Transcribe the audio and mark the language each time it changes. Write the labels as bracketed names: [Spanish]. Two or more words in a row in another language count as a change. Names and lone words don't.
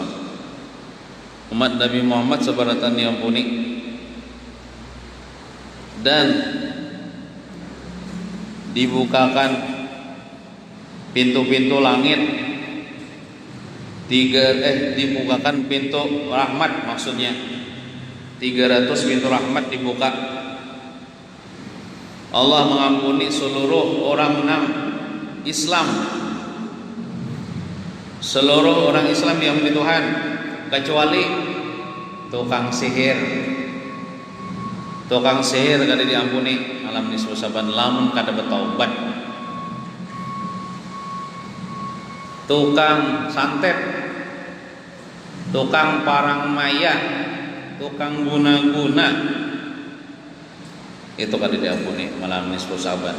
[Indonesian] Umat Nabi Muhammad sebaratan diampuni dan dibukakan pintu-pintu langit dibukakan pintu rahmat, maksudnya 300 pintu rahmat dibuka. Allah mengampuni seluruh orang Islam, seluruh orang Islam diampuni Tuhan, kecuali tukang sihir. [Banjar] Tukang sihir kada diampuni malam nisfu Sa'ban lamun kada bertaubat. Tukang santet, tukang parang maya, tukang guna-guna itu kada diampuni malam nisfu Sa'ban.